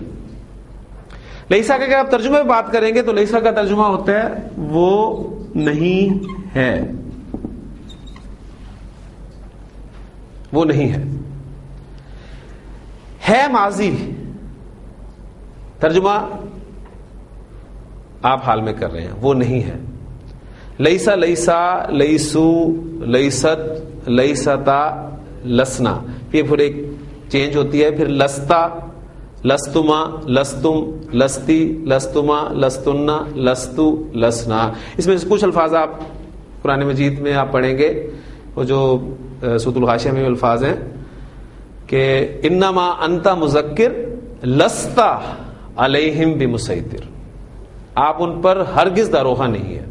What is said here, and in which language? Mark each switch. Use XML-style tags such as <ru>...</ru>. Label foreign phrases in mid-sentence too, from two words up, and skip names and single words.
<ur>لیسا کا اگر آپ ترجمے میں بات کریں گے تو لیسا کا ترجمہ ہوتا ہے وہ نہیں ہے, وہ نہیں ہے. ہے ماضی, ترجمہ آپ حال میں کر رہے ہیں, وہ نہیں ہے.</ur> <ar>لیسا لیسا لیسو لیست لیستا لسنا,</ar> <ur>یہ پھر ایک چینج ہوتی ہے.</ur> <ar>پھر لستا لستما لستم لستی لستما لستنا لستو لسنا.</ar> <ur>اس میں کچھ الفاظ آپ قرآن مجید میں آپ پڑھیں گے, وہ جو سورۃ الغاشیہ میں الفاظ ہیں کہ</ur> <ar>انما انت مذکر لستا علیہم بمسیطر,</ar> <ur>آپ ان پر ہرگز داروغہ نہیں ہے.</ur>